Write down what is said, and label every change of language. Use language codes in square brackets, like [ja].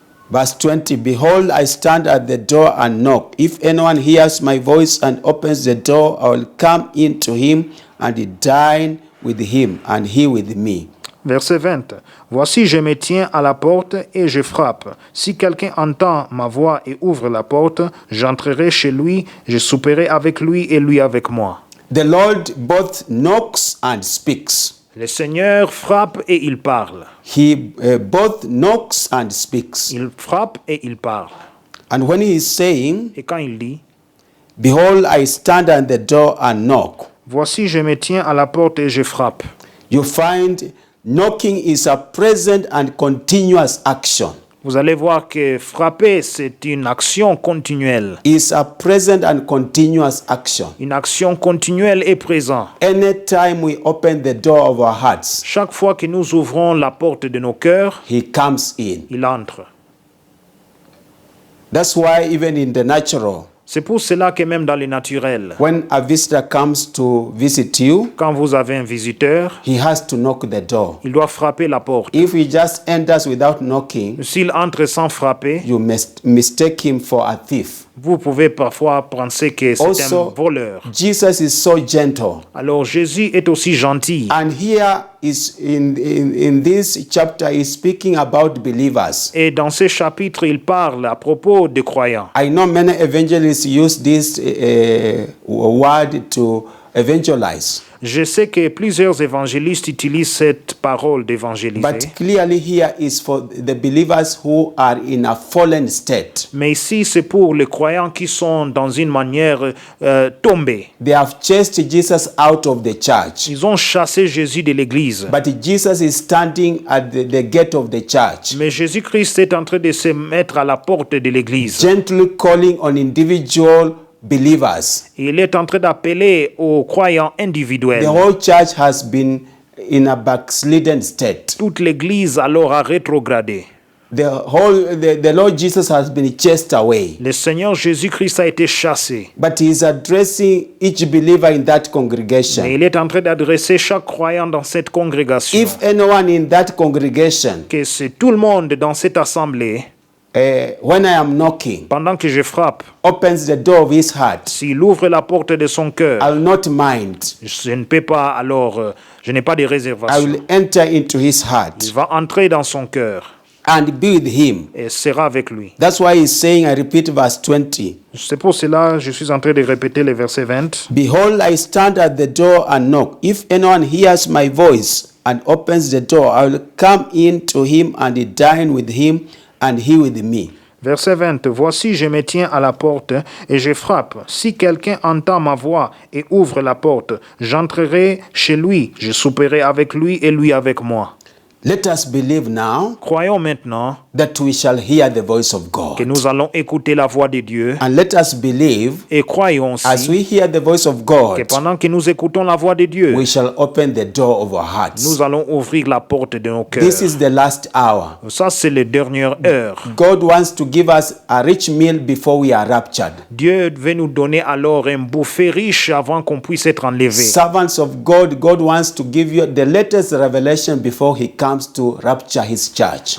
[en] Verse 20, Behold, I stand at the door and knock. If anyone hears my voice and opens the door, I will come in to him and dine with him and he with me. [fr] Verset 20. Voici, je me tiens à la porte et je frappe. Si quelqu'un entend ma voix et ouvre la porte, j'entrerai chez lui, je souperai avec lui et lui avec moi. [en] The Lord both knocks and speaks. [fr] Le Seigneur frappe et il parle. [en] He both knocks and speaks. [fr] Il frappe et il parle. [en] And when he is saying, [fr] Et quand il dit, [en] Behold, I stand at the door and knock, [fr] voici, je me tiens à la porte et je frappe. [en] you find knocking is a present and continuous action. [fr] Vous allez voir que frapper, c'est une action continuelle. [en] It's a present and continuous action. [fr] Une action continuelle et présente. [en] Anytime we open the door of our hearts, [fr] Chaque fois que nous ouvrons la porte de nos cœurs, [en] he comes in. [fr] il entre. [en] That's why even in the natural, [fr] C'est pour cela que même dans le naturel, [en] when a visitor comes to visit you, [fr] quand vous avez un visiteur, [en] he has to knock the door. [fr] il doit frapper la porte. [en] If he just enters without knocking, [fr] S'il entre sans frapper, [en] you must mistake him for a thief. [fr] Vous pouvez parfois penser que c'est un [en] Also, [fr] voleur. [en] Jesus is so gentle. [fr] Alors Jésus est aussi gentil. [en] And here is in this chapter is speaking about believers. [fr] Et dans ce chapitre, il parle à propos des croyants. [en] I know many evangelists use this word to evangelize. [fr] Je sais que plusieurs évangélistes utilisent cette parole d'évangéliser. [en] But clearly here is for the believers who are in a fallen state. [fr] Mais ici, c'est pour les croyants qui sont dans une manière tombée. [en] They have chased Jesus out of the church. [fr] Ils ont chassé Jésus de l'église. [en] But Jesus is standing at the gate of the church, [fr] Mais Jésus-Christ est en train de se mettre à la porte de l'église. [en] gently calling on individual believers. [fr] Il est en train d'appeler aux croyants individuels. [en] The whole church has been in a backslidden state. [fr] Toute l'église alors a rétrogradé. [en] The Lord Jesus has been chased away. [fr] Le Seigneur Jésus-Christ a été chassé. [en] But he is addressing each believer in that [fr] Mais [en] congregation. [fr] il est en train d'adresser chaque croyant dans cette congrégation. [en] If anyone in that congregation, [fr] Que c'est tout le monde dans cette assemblée, [en] when I am knocking, [fr] pendant que je frappe, [en] opens the door of his heart, [fr] s'il ouvre la porte de son cœur, [en] I'll not mind. [fr] je ne peux pas alors, je n'ai pas de [en] I [fr] réservation. [en] will enter into his [fr] Il [en] heart [fr] va entrer dans son cœur [en] and be with him. [fr] et sera avec lui. [en] That's why he's saying, I repeat verse 20. [fr] C'est pour cela que je suis en train de répéter le verset 20. [en] Behold, I stand at the door and knock. If anyone hears my voice and opens the door, I will come in to him and dine with him and he with me. [fr] Verset 20. Voici, je me tiens à la porte et je frappe. Si quelqu'un entend ma voix et ouvre la porte, j'entrerai chez lui, je souperai avec lui et lui avec moi. [en] Let us believe now [fr] Croyons maintenant [en] that we shall hear the voice of [fr] que [en] God. [fr] nous allons écouter la voix de Dieu [en] And let us believe [fr] et croyons [en] as [fr] aussi [en] we hear the voice of [fr] que [en] God, [fr] pendant que nous écoutons la voix de Dieu, [en] we shall open the door of our hearts. [fr] nous allons ouvrir la porte de nos [en] This [fr] cœurs. [en] is the last hour. [fr] Ça, c'est la dernière heure. [en] God wants to give us a rich meal before we are raptured. [fr] Dieu veut nous donner alors un buffet riche avant qu'on puisse être enlevé. [en] Servants of God, God wants to give you the latest revelation before he comes to rapture his church.